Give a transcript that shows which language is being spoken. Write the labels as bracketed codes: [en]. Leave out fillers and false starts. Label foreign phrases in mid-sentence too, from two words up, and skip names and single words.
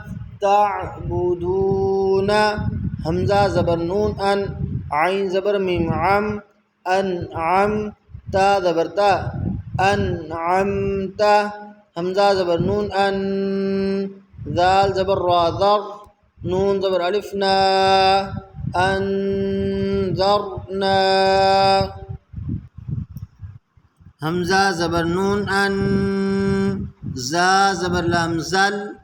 [ur] تعبدون حمزہ زبر نون ان عین زبر میم عم انعم تا زبر تا انعمتا حمزہ زبر نون ان ذال زبر را ذر نون زبر الف نا انذرنا حمزہ زبر نون ان زا زبر لام زل